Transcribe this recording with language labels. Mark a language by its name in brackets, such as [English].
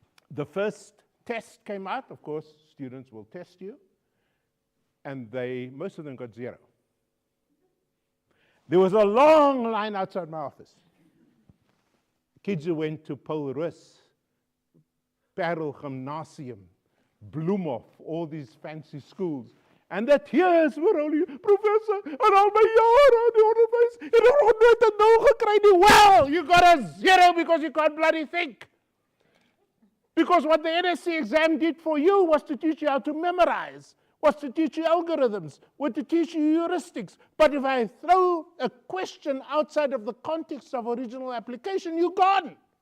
[English] The first test came out, of course, students will test you, and most of them got 0. There was a long line outside my office. Kids who went to Paul Rus, Parel Gymnasium, Bloemhof, all these fancy schools. And the tears were only, [Afrikaans] Professor, en al my jare in die onderwys, en ek het nooit 'n nou gekry nie. [English] Well, you got a 0 because you can't bloody think. Because what the NSC exam did for you was to teach you how to memorize, was to teach you algorithms, was to teach you heuristics. But if I throw a question outside of the context of original application, you're gone.